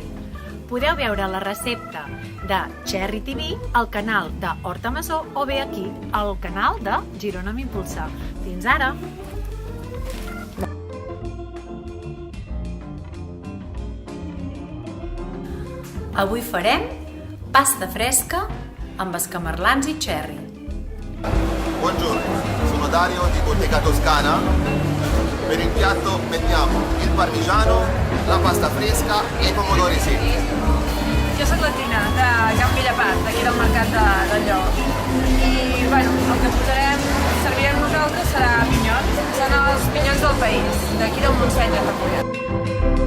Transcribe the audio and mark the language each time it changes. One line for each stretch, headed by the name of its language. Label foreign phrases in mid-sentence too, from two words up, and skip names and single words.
Catalan: Podeu veure la recepta de Cherry TV al canal de Horta Masó o bé aquí, al canal de Girona m'Impulsa. Fins ara! Avui farem pasta fresca amb escamarlans i cherry.
Italian: Buongiorno, sono Dario di Bottega Toscana. Per il piatto mettiamo il parmigiano, la pasta fresca e i pomodori secchi.
Catalan: Jo soc la Tina, de Can Bellapart, d'aquí del Mercat del Lleó. I bueno, el que servirem nosaltres serà pinyons. Són els pinyons del país, d'aquí del Montseny de Recollet.